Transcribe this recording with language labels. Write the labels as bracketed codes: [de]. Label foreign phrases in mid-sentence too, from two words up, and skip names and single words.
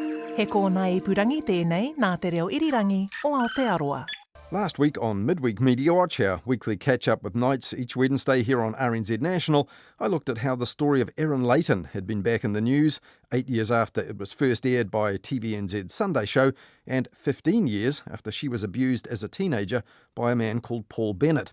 [mi] He kōna ipurangi tēnei nā te reo irirangi o Aotearoa. [en] Last week on Midweek Mediawatch, our weekly catch-up with Nights each Wednesday here on RNZ National, I looked at how the story of Erin Leighton had been back in the news 8 years after it was first aired by TVNZ's Sunday show and 15 years after she was abused as a teenager by a man called Paul Bennett.